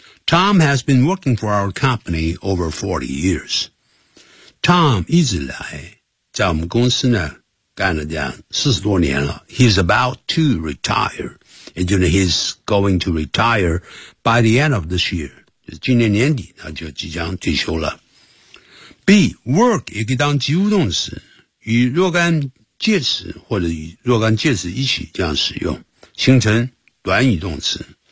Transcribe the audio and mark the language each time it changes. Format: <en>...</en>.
<en>Tom has been working for our company over 40 years.</en> <zh>Tom 一直来在我们公司呢干了这样40多年了。</zh> <en>He's about to retire. And you know, he's going to retire by the end of this year.</en> <zh>今年年底他就即将退休了。B, work 也可以当及物动词，与若干介词或者与若干介词一起这样使用，形成短语动词。</zh>